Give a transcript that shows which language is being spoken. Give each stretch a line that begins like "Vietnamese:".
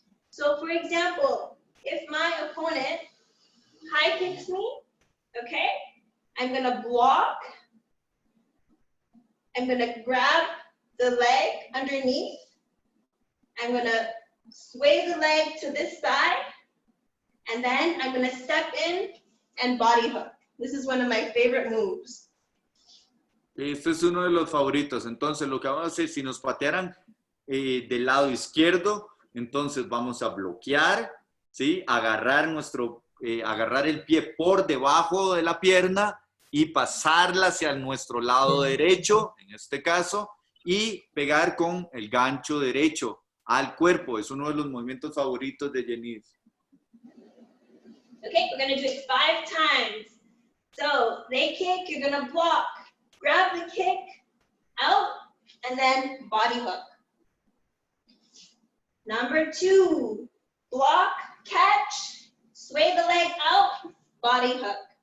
English: So for example, if my opponent high kicks me, okay, I'm gonna block, I'm gonna grab the leg underneath, I'm gonna sway the leg to this side, and then I'm gonna step in and body hook. This is one of my favorite moves.
Spanish: Este es uno de los favoritos. Entonces, lo que vamos a hacer, si nos patearan del lado izquierdo, entonces vamos a bloquear, ¿sí? Agarrar el pie por debajo de la pierna y pasarla hacia nuestro lado derecho, en este caso, y pegar con el gancho derecho al cuerpo. Es uno de los movimientos favoritos de Janice.
English: Okay, we're gonna do it 5 times. So they kick, you're gonna block, grab the kick, out, and then body hook. Number 2, block, catch, sway the leg out, body hook.